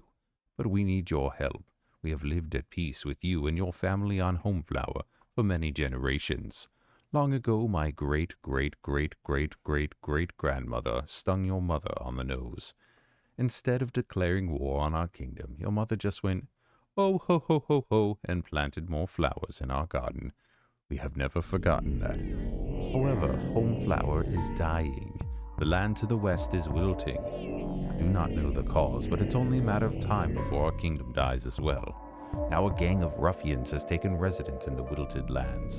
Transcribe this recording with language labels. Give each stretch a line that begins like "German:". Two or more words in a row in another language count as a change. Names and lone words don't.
English: But we need your help. We have lived at peace with you and your family on Homeflower for many generations. Long ago, my great-great-great-great-great-great-grandmother stung your mother on the nose. Instead of declaring war on our kingdom, your mother just went, oh, ho, ho, ho, ho, and planted more flowers in our garden. We have never forgotten that. However, Homeflower is dying. The land to the west is wilting. I do not know the cause, but it's only a matter of time before our kingdom dies as well. Now a gang of ruffians has taken residence in the wilted lands.